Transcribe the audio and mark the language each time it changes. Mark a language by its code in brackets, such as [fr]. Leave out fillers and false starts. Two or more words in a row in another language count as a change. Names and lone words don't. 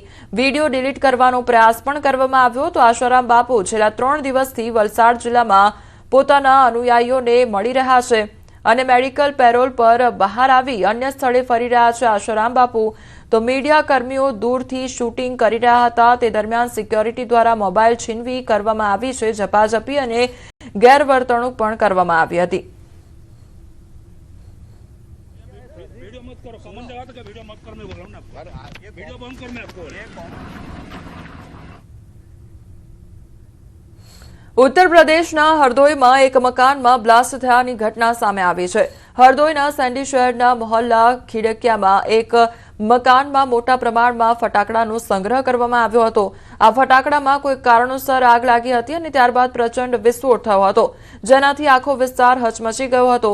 [gu] વિડીયો ડિલીટ કરવાનો પ્રયાસ પણ કરવામાં આવ્યો તો આશારામ બાપુ છેલ્લા 3 દિવસથી વલસાડ જિલ્લામાં પોતાના અનુયાયીઓને મળી રહ્યા છે અને મેડિકલ પેરોલ પર બહાર આવી અન્ય સ્થળે ફરી રહ્યા છે। આશારામ બાપુ તો મીડિયા કર્મીઓ દૂરથી શૂટિંગ કરી રહ્યા હતા। તે દરમિયાન સિક્યોરિટી દ્વારા મોબાઈલ છીનવી કરવામાં આવી છે। ઝપાઝપી અને ગેરવર્તણૂક પણ કરવામાં આવી હતી। ઉત્તર પ્રદેશના હરદોઈમાં એક मकाનમાં બ્લાસ્ટ થયાની ઘટના સામે આવી છે। હરદોઈના સેન્ડી શહેરના મોહલ્લા ખીડકિયામાં એક મકાનમાં મોટા પ્રમાણમાં ફટાકડાનો સંગ્રહ કરવામાં આવ્યો હતો। આ ફટાકડામાં કોઈ કારણોસર આગ લાગી હતી અને ત્યારબાદ પ્રચંડ વિસ્ફોટ થયો હતો, જેનાથી આખો વિસ્તાર હચમચી ગયો હતો।